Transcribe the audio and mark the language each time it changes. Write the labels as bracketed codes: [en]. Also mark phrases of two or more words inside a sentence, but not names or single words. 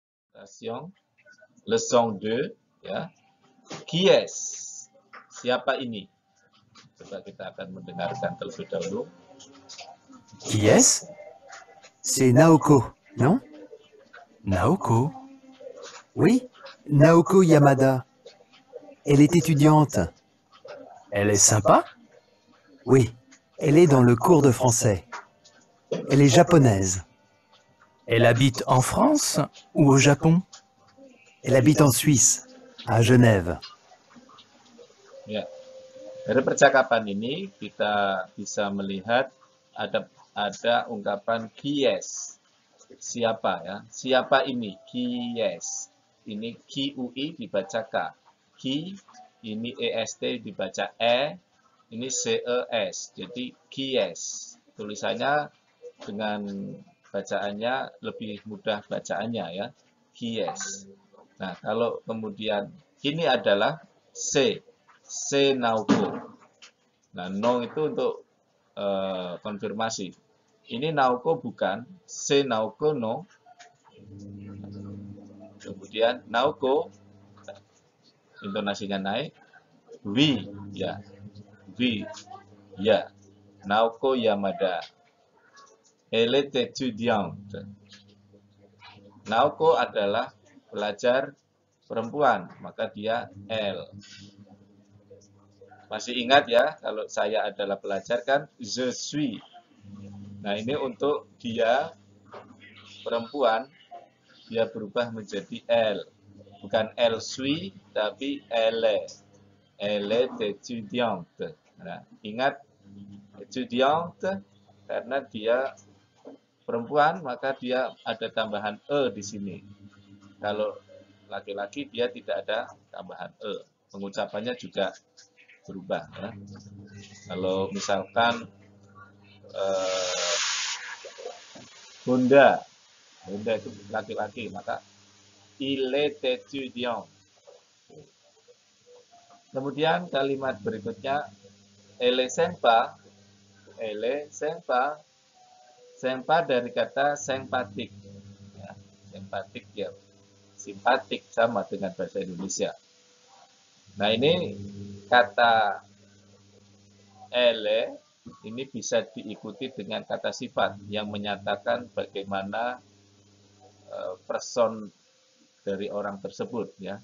[fr] Leçon 2, ya. Qui est? [id] Siapa ini? Coba kita akan mendengarkan terlebih dahulu. [fr] Qui est-ce? C'est Naoko, non? Naoko? Oui, Naoko Yamada. Elle est étudiante. Elle est sympa? Oui, elle est dans le cours de français. Elle est japonaise. Elle habite en France ou au Japon? Elle habite en Suisse, à Genève. [id] Ya. Dari percakapan ini kita bisa melihat ada ungkapan [fr] qui est. [id] Siapa, ya? Siapa ini? [fr] Qui est. [id] Ini QUI dibaca K. Qui, ini EST dibaca E, ini CES. [fr] Jadi qui est. [id] Tulisannya dengan bacaannya lebih mudah bacaannya, ya. [fr] Qui est. [id] Nah, kalau kemudian ini adalah C Naoko. Nah, no itu untuk konfirmasi. Ini Naoko bukan, C Naoko no. Kemudian Naoko, intonasinya naik. Oui, ya. Oui, ya. [fr] Naoko Yamada. Elle est étudiante. [id] Naoko adalah pelajar perempuan, maka dia L. Masih ingat ya, kalau saya adalah pelajar kan, [fr] je suis. [id] Nah, ini untuk dia perempuan, dia berubah menjadi L. Bukan [fr] elle suis, [id] tapi elle. [fr] Elle est étudiante. [id] Nah, ingat, étudiante, karena dia perempuan, maka dia ada tambahan E di sini. Kalau laki-laki, dia tidak ada tambahan E. Pengucapannya juga berubah. Ya. Kalau misalkan Honda itu laki-laki, maka [fr] il est étudiant. [id] Kemudian kalimat berikutnya, [fr] elle est sympa. Elle est sympa. Sympa [id] dari kata [fr] sympatik. [id] Ya, sympatik ya, simpatik sama dengan bahasa Indonesia. Nah, ini kata elle ini bisa diikuti dengan kata sifat yang menyatakan bagaimana person dari orang tersebut, ya.